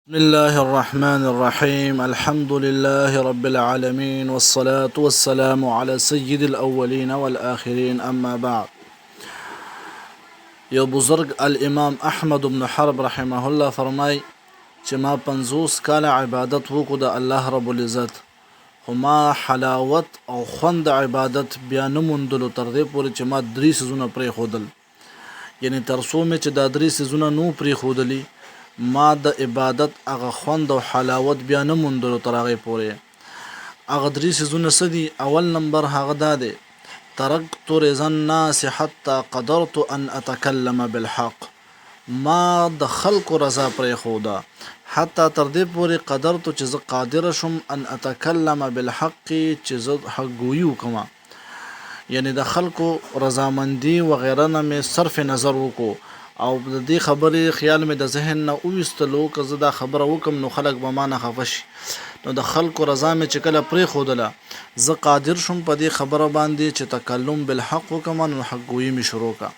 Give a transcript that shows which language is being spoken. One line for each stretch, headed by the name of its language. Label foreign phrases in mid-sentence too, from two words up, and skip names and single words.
Arabic: بسم الله الرحمن الرحيم الحمد لله رب العالمين والصلاة والسلام على سيد الأولين والآخرين أما بعد.
Pashto: یو بزرگ الامام احمد بن حرب
Arabic: رحمه الله
Pashto: فرمای چې ما 50 کاله عبادت وکړو د
Arabic: الله رب العزت،
Pashto: خو ما حلاوت او خوند عبادت بیا نه موندلو تر دې پورې چې ما 3 سيزونه پرېښودل. یعنی تر څو مې چې دا 3 سيزونه نو پرېښودلي ما د عبادت هغه خوند او حلاوت بیا نه موندلو تر هغې پورې. هغه 3 سيزونه څه دي؟ اول نمبر هغه دا دی:
Arabic: ترکت رضا الناس حتى قدرت ان اتكلم بالحق.
Pashto: ما د خلکو رضا پرېښوده حتی تر دې پورې قدرت چې زه قادر شم
Arabic: ان اتكلم بالحق،
Pashto: چې زه حق ګویي وکړم. یعنی د خلکو رضامندي وغیره نه مې صرف نظر وکړو او د دې خبرې خیال مې د ذهن نه وویستلو که زه دا خبره وکم نو خلک به ما نه خفه شي. نو د خلکو رضا مې چې کله پرېښودله زه قادر شم په دې خبره باندې چې
Arabic: تکلم بالحق
Pashto: وکم، نو حق ګویي مې شروع کړه.